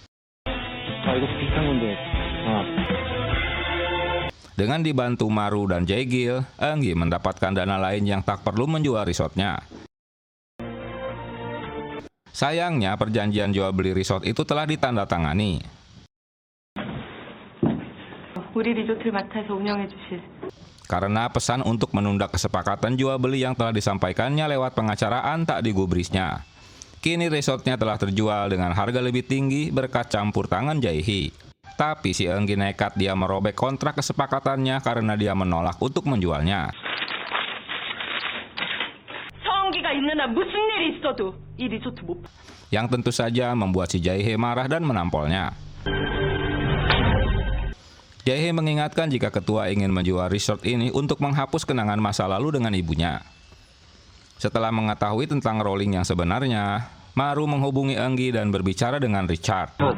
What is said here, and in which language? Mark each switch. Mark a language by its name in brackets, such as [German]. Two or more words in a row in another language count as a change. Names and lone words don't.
[Indonesian] Dengan dibantu Maru dan Jae-gil, Eungi mendapatkan dana lain yang tak perlu menjual resortnya. Sayangnya, perjanjian jual beli resort itu telah ditandatangani. [Korean] 우리 리조트를 맡아서 운영해 주실 [Indonesian] Karena pesan untuk menunda kesepakatan jual beli yang telah disampaikannya lewat pengacaraan tak digubrisnya. Kini resortnya telah terjual dengan harga lebih tinggi berkat campur tangan Jae-hye. Tapi si Eungi nekat dia merobek kontrak kesepakatannya karena dia menolak untuk menjualnya. [Korean] 성기가 있는 한 무슨 일이 있어도 이 리조트 못. [Indonesian] Yang tentu saja membuat si Jae-hye marah dan menampolnya. Jae-hye mengingatkan jika ketua ingin menjual resort ini untuk menghapus kenangan masa lalu dengan ibunya. Setelah mengetahui tentang Rowling yang sebenarnya, Maru menghubungi Eungi dan berbicara dengan Richard.